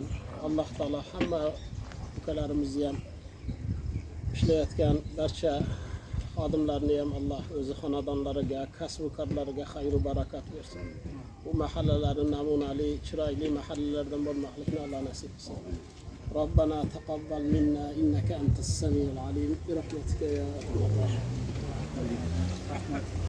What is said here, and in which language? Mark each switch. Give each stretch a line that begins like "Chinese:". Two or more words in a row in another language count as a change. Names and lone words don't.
Uzbek: Alloh taolo hamma ukalarimizni ham ishlayotgan barcha xodimlarni ham Alloh o'zi xonadonlariga, kasb-u korlariga xayr va barakat bersin. Bu mahallalari namunali, chiroyli mahallalardan bo'lmoqlikni Alloh nasib qilsin.
Arabic: ربنا تقبل منا إنك أنت السميع العليم. برحمتك يا أرحم الراحمين.